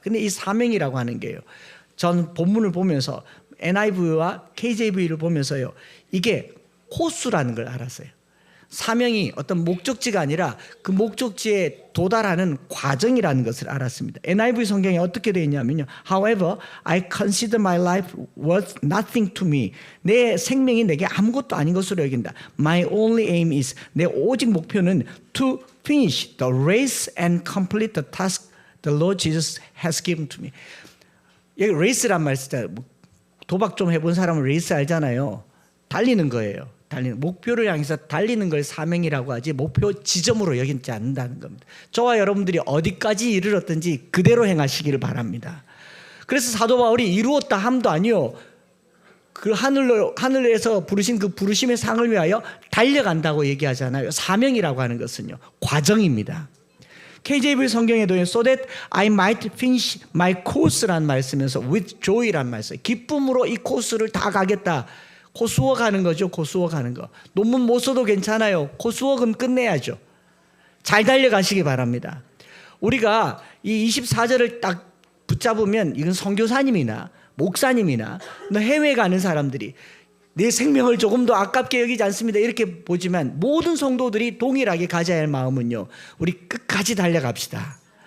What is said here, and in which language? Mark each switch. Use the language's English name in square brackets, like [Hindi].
[Korean] 근데 이 사명이라고 하는 게요, 전 본문을 보면서 NIV와 KJV를 보면서요 이게 코스라는 걸 알았어요. 사명이 어떤 목적지가 아니라 그 목적지에 도달하는 과정이라는 것을 알았습니다. NIV 성경에 어떻게 되어 있냐면요. [English] However, I consider my life worth nothing to me. [Korean] 내 생명이 내게 아무것도 아닌 것으로 여긴다. [English] My only aim is, [Korean] 내 오직 목표는 [English] to finish the race and complete the task the Lord Jesus has given to me. [Korean] 여기 레이스란 말 쓰잖아요. 도박 좀 해본 사람은 레이스 알잖아요. 달리는 거예요. 달리는, 목표를 향해서 달리는 걸 사명이라고 하지 목표 지점으로 여기지 않는다는 겁니다. 저와 여러분들이 어디까지 이르렀든지 그대로 행하시기를 바랍니다. 그래서 사도 바울이 이루었다 함도 아니요, 그 하늘에서 부르신 그 부르심의 상을 위하여 달려간다고 얘기하잖아요. 사명이라고 하는 것은요 과정입니다. KJV 성경에도 [English] so that I might finish my course [Korean] 라는 말 쓰면서 [English] with joy [Korean] 라는 말 써요. 기쁨으로 이 코스를 다 가겠다. 코스워 가는 거죠. 코스워 가는 거. 논문 못 써도 괜찮아요. 코스워는 끝내야죠. 잘 달려가시기 바랍니다. 우리가 이 24절을 딱 붙잡으면 이건 선교사님이나 목사님이나 해외 가는 사람들이 내 생명을 조금 더 아깝게 여기지 않습니다 이렇게 보지만, 모든 성도들이 동일하게 가져야 할 마음은요, 우리 끝까지 달려갑시다.